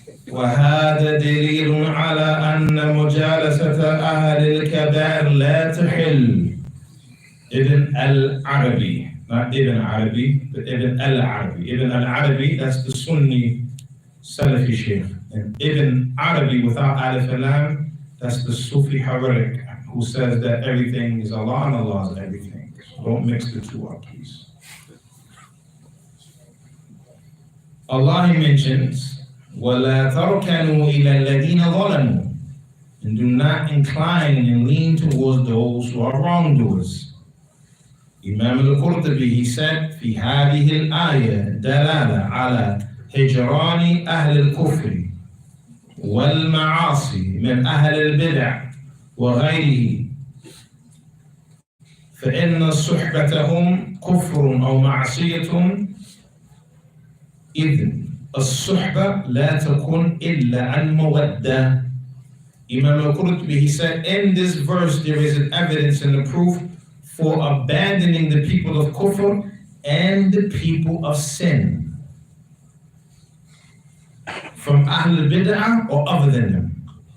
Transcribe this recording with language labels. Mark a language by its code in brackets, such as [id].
[ar] وهذا دليل على أن مجالسة أهل الكبائر لا تحل. [en] Ibn al-Arabi, not Ibn Arabi, but Ibn al-Arabi. Ibn al-Arabi, that's the Sunni Salafi Sheikh. And Ibn Arabi without Alif and Lam, that's the Sufi Hararik, who says that everything is Allah and Allah is everything. So don't mix the two up, please. Allah mentions, [ar] وَلَا تَرْكَنُوا إِلَى الَّذِينَ ظَلَمُوا, [en] and do not incline and lean towards those who are wrongdoers. Imam al-Qurtubi, he said, [ar] في هذه الآية دلالة على هجران أهل الكفر والمعاصي من أهل البدع وغيره، فإن صحبتهم كفر أو معصية، إذ الصحبة لا تكون إلا عن مودة. [en] Imam al-Qurtubi, he said, in this verse there is an evidence and a proof for abandoning the people of kufr and the people of sin, from Ahl al-Bid'ah or other than them.